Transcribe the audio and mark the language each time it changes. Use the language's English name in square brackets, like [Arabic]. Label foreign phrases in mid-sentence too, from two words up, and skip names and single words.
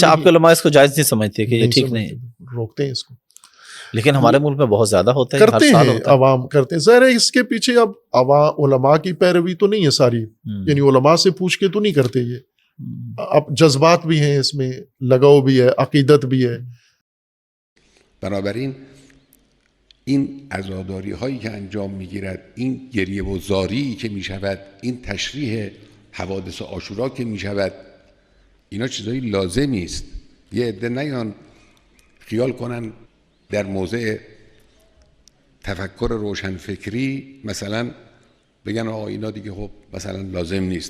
[Hindi] अच्छा, आपके उलमा इसको जायज नहीं समझते कि ये ठीक नहीं, रोकते हैं इसको। लेकिन हमारे मुल्क में बहुत ज्यादा होता है, करते हर साल हैं, होता है। अवाम करते हैं। ज़ाहिर है इसके पीछे अब उलमा की पैरवी तो नहीं है सारी, यानी उलमा से पूछ के तो नहीं करते ये। अब जज्बात भी हैं इसमें, लगाव भी है, अकीदत भी है। [Persian] بنابراین این عزاداری هایی که انجام میگیرد، این گریه و زاری که میشود، این تشریح حوادث عاشورا که میشود، اینا چیزایی لازمی است. یه عده نیان خیال کنن در موضع تفکر روشنفکری مثلا بگن آقا اینا دیگه خب مثلا لازم نیست.